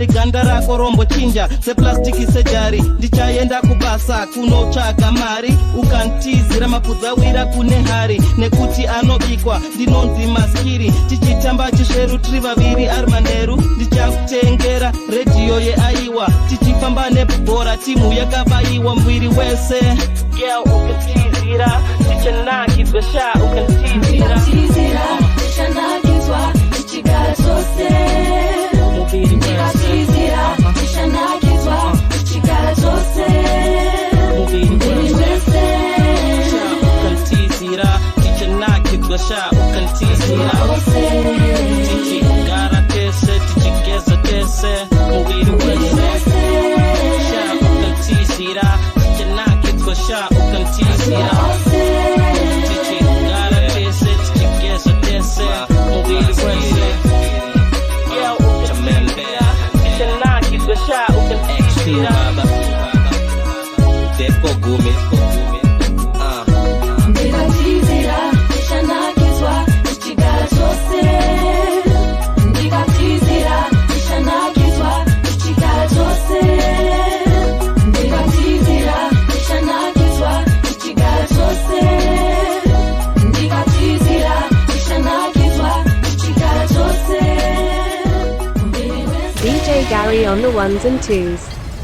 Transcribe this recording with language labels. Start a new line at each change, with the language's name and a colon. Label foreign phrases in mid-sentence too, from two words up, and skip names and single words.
Shona: ganda rako rombochinja seplastiki sejari ndichaenda kubasa kunotsvaga mari ukantizira mapfudzawira kune hari nekuti anobikwa ndinonzi maskiri tichitamba chisveru tiri vaviri ari manheru ndichakutengera redhiyo yeaiwa tichifamba nebhora timu yakabayiwa muviri wese girl ukantizira tichanakizwa sha ukantizira tichanakizwa tichigara chose mubiri wese tichanakizwa tichigara chose mubiri wese ukantizira tichanakizwa sha ukantizira tichigara tese tichigeza tese mubiri wese sha ukantizira tichanakizwa sha ukantizira tichigara tese tichigeza tese mubiri wese tichanakizwa sha ukantizira Bhogo ndikatizira tichanakizwa tichigara chose ndikatizira tichanakizwa tichigara chose ndikatizira tichanakizwa tichigara chose ndikatizira tichanakizwa tichigara chose
English: DJ Gary on the ones and twos.